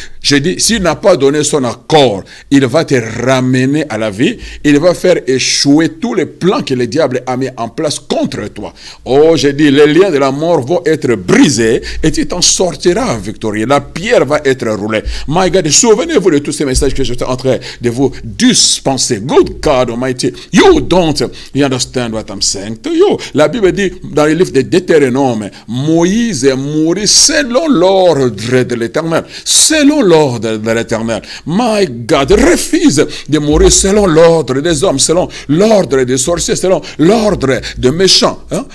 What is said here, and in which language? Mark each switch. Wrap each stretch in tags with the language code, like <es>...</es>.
<fr>Je dis, s'il n'a pas donné son accord, il va te ramener à la vie. Il va faire échouer tous les plans que le diable a mis en place contre toi. Oh, je dis, les liens de la mort vont être brisés et tu t'en sortiras victorieux. La pierre va être roulée.</fr> <en>My God,</en> <fr>souvenez-vous de tous ces messages que j'étais en train de vous dispenser.</fr> <en>Good God Almighty, you don't understand what I'm saying to you.</en> <fr>La Bible dit dans le livre de Deutéronome, Moïse est mort selon l'ordre de l'Éternel. Selon l'ordre de l'Éternel.</fr> <en>My God,</en> <fr>refuse de mourir selon l'ordre des hommes, selon l'ordre des sorciers, selon l'ordre des méchants. Hein?</fr>